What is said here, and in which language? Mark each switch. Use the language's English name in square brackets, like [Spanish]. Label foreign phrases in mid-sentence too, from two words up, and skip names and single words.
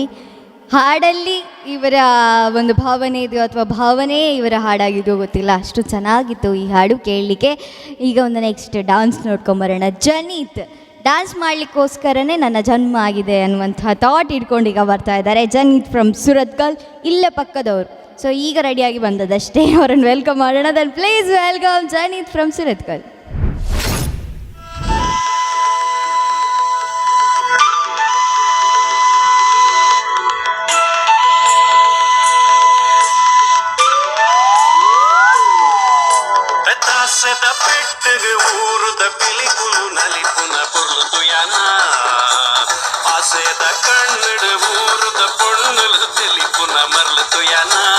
[Kannada] ಹಾಡಲ್ಲಿ ಇವರ ಒಂದು ಭಾವನೆ ಇದೆಯೋ ಅಥವಾ ಭಾವನೆ ಇವರ ಹಾಡಾಗಿದೆಯೋ ಗೊತ್ತಿಲ್ಲ, ಅಷ್ಟು ಚೆನ್ನಾಗಿತ್ತು ಈ ಹಾಡು ಕೇಳಲಿಕ್ಕೆ. ಈಗ ಒಂದು [English] next dance [Kannada] ನೋಡ್ಕೊಂಬರೋಣ. ಜನೀತ್ ಡ್ಯಾನ್ಸ್ ಮಾಡಲಿಕ್ಕೋಸ್ಕರನೇ ನನ್ನ ಜನ್ಮ ಆಗಿದೆ ಅನ್ನುವಂಥ ಥಾಟ್ ಇಟ್ಕೊಂಡು ಈಗ ಬರ್ತಾ ಇದ್ದಾರೆ. ಜನೀತ್ ಫ್ರಮ್ ಸುರತ್ಕಲ್, ಇಲ್ಲೇ ಪಕ್ಕದವರು. ಸೊ ಈಗ ರೆಡಿಯಾಗಿ ಬಂದದಷ್ಟೇ, ಅವರನ್ನು ವೆಲ್ಕಮ್ ಮಾಡೋಣ. [English] then please welcome Janeeth from Surathkal. [Tulu] ಪೆಟ್ಟಗೆ ಊರುದ ಪಿಲಿಕುಲು ನಲಿಪುನ ಪೊರ್ಲು ಯಾನ ಆಸೆದ ಕಣ್ಣಿಡು ಊರುದ ಪೊಣ್ಣಲು ತಿಳಿಪುನ ಮರ್ಲು ಯಾನ